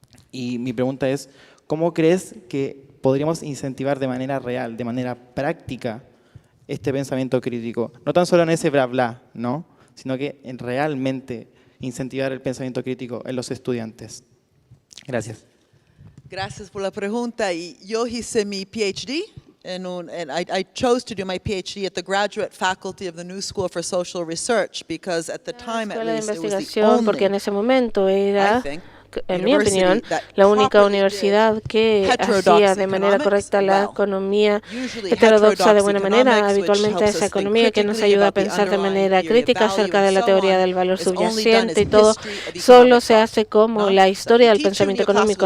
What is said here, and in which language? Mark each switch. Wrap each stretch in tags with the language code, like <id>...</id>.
<es>Y mi pregunta es, ¿cómo crees que podríamos incentivar de manera real, de manera práctica, este pensamiento crítico? No tan solo en ese bla bla, ¿no?, sino que en realmente incentivar el pensamiento crítico en los estudiantes. Gracias. Gracias por la pregunta. Y yo hice mi PhD</es> <en>I chose to do my PhD at the graduate faculty of the New School for Social Research because at the time at least it was the only,</en> <es>porque en ese momento era, en mi opinión, la única universidad que hacía de manera correcta la economía heterodoxa de buena manera. Habitualmente esa economía que nos ayuda a pensar de manera crítica acerca de la teoría del valor subyacente y todo, solo se hace como la historia del pensamiento económico.</es>